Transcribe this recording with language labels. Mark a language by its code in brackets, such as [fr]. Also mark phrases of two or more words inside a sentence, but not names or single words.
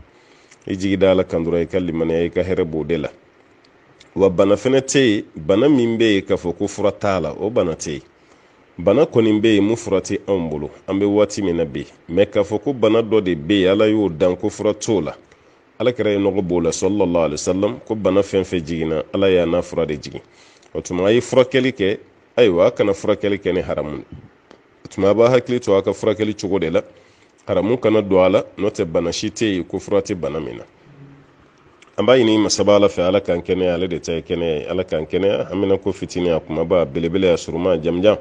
[bm] I jigi da ala kan dɔrɔn i ka limaniya, i ka hɛrɛ b'o de la. Wa bana fɛnɛ tɛ yen, bana min bɛ yen k'a fɔ ko fura t'a la, o bana tɛ yen. Bana kɔni bɛ yen mun fura tɛ anw bolo, an bɛ waati min na bi, mais k'a fɔ ko bana dɔ de bɛ yen ala y'o dan ko fura t'o la, alakira ye nɔgɔ b'o la [ar] صلى الله عليه وسلم, [bm] ko bana fɛn fɛn jiginna ala y'a n'a fura de jigin. O tuma a ye furakɛli kɛ, ayiwa a kana furakɛli kɛ ni haramu. O tuma a b'a hakili to a ka furakɛli cogo de la, haramu kana don a la, n'o tɛ bana si tɛ yen ko fura tɛ bana min na. An b'a ɲini masaba ala fɛ ala k'an kɛnɛya, ale de ta ye kɛnɛya ye, ala k'an kɛnɛya, an bɛna ko fitinin a kumaba belebele a suruma jamjan.